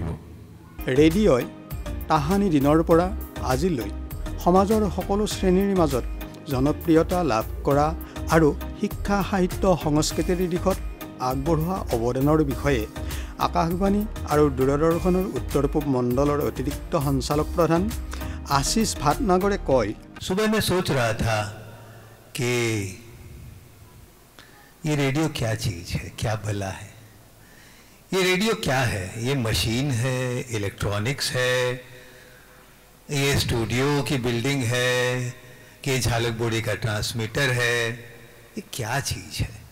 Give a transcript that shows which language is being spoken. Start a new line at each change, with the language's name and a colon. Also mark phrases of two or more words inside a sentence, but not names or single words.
Assamese: ৰেডিঅ'ই তাহানি দিনৰ পৰা আজিলৈ সমাজৰ সকলো শ্ৰেণীৰ মাজত জনপ্ৰিয়তা লাভ কৰা আৰু শিক্ষা সাহিত্য সংস্কৃতিৰ দিশত আগবঢ়োৱা অৱদানৰ বিষয়ে আকাশবাণী আৰু দূৰদৰ্শনৰ উত্তৰ পূব মণ্ডলৰ অতিৰিক্ত সঞ্চালক প্ৰধান আশিষ ভাটনাগৰে কয়,
Hindi: सुबह मैं सोच रहा था कि ये रेडियो क्या चीज़ है, क्या भला है, ये रेडियो क्या है, ये मशीन है, इलेक्ट्रॉनिक्स है, ये स्टूडियो की बिल्डिंग है कि झालक बोड़ी का ट्रांसमीटर है, ये क्या चीज़ है।